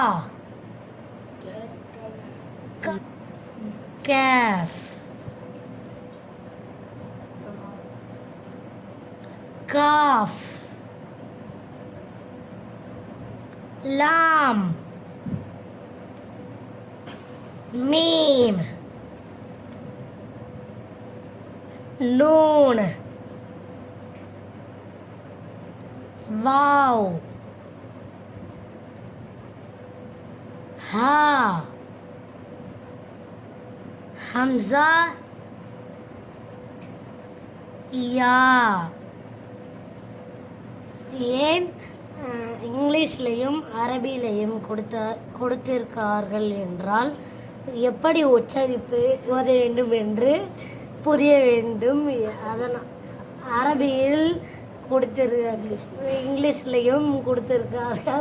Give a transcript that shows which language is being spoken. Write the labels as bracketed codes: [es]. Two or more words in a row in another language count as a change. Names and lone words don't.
[ar] قاف كاف لام ميم نون واو هاء همزة ياء. [ta] ஏன் இங்கிலீஷ்லையும் அரபிலையும் கொடுத்திருக்கார்கள் என்றால் எப்படி உச்சரிப்பு ஓத வேண்டும் என்று புரிய வேண்டும். அதனால் அரபியில் இங்கிலீஷ்லையும் கொடுத்திருக்கார்கள்.